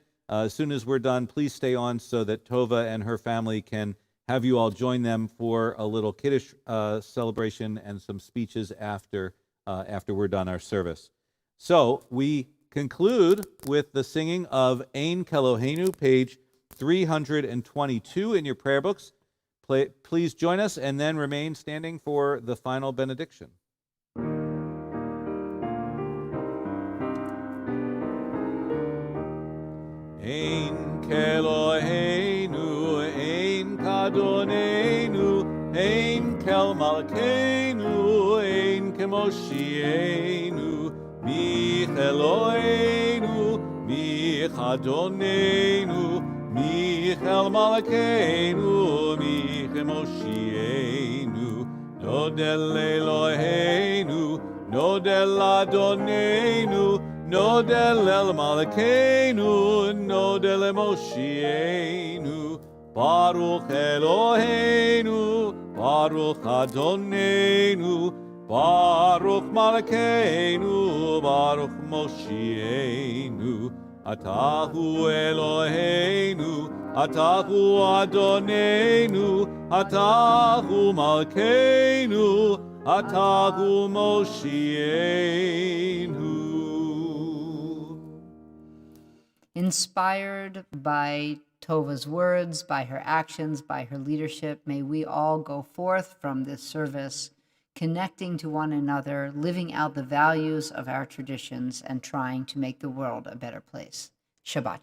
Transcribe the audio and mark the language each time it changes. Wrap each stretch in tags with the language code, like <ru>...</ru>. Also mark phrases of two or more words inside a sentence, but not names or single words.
<en>As soon as we're done, please stay on so that Tova and her family can have you all join them for a little Kiddush celebration and some speeches after we're done our service. So we conclude with the singing of Ein Kelohenu, page 322 in your prayer books. Please join us and then remain standing for the final benediction.</en> <he>אין כאלהינו, אין כאדונינו, אין כאל מלכנו, אין כמושיענו, מי כ אלהינו, מי כאדונינו, מי כאל מלכנו, מי כמושיענו, נודה לאלהינו, נודה לאדונינו, נודה לאל מלכנו, נודה למושיענו, ברוך אלהינו, ברוך אדונינו, ברוך מלכנו, ברוך מושיענו, אתה הוא אלהינו, אתה הוא אדונינו, אתה הוא מלכנו, אתה הוא מושיענו.</he> <en>Inspired by Tova's words, by her actions, by her leadership, may we all go forth from this service connecting to one another, living out the values of our traditions, and trying to make the world a better place.</en>